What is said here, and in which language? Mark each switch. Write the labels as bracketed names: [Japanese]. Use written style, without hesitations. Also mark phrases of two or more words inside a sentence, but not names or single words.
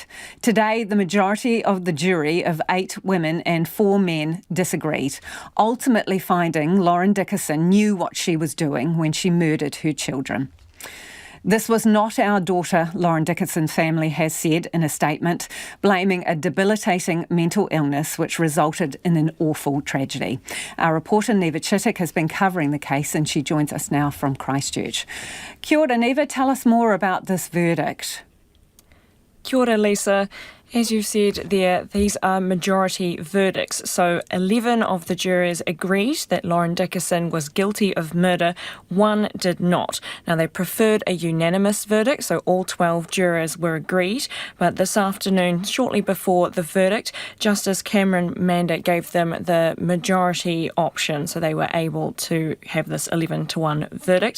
[English] Today, the majority of the jury of 8 women and 4 men disagreed, ultimately finding Lauren Dickerson knew what she was doing when she murdered her children. This was not our daughter, Lauren Dickerson's family has said in a statement, blaming a debilitating mental illness which resulted in an awful tragedy. Our reporter Neva Chittick has been covering the case and she joins us now from Christchurch. [Māori] Kia ora, [English] Neva, tell us more about this verdict. [Māori] Kia ora, Lisa. [English] As you've said there, these are majority verdicts. So 11 of the jurors agreed that Lauren Dickerson was guilty of murder. 1 did not. Now, they preferred a unanimous verdict, so all 12 jurors were agreed. But this afternoon, shortly before the verdict, Justice Cameron Manda gave them the majority option, so they were able to have this 11-1 verdict.